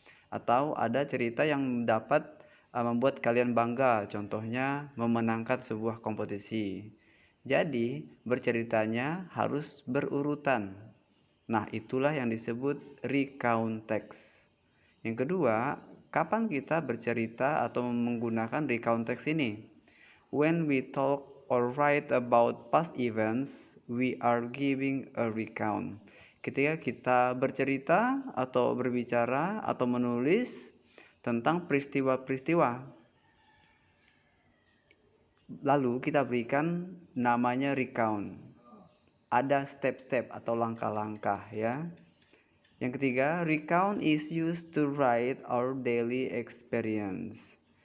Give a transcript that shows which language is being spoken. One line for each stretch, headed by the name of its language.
Indonesian: Atau ada cerita yang dapat membuat kalian bangga, contohnya memenangkan sebuah kompetisi. Jadi, berceritanya harus berurutan. Nah, itulah yang disebut recount text. Yang kedua, kapan kita bercerita atau menggunakan recount text ini?
English: When we talk or write about past events, we are giving a recount.
Indonesian: Ketika kita bercerita atau berbicara atau menulis tentang peristiwa-peristiwa, lalu kita berikan namanya recount. Ada step-step atau langkah-langkah ya. Yang ketiga,
English: recount is used to write our daily experience.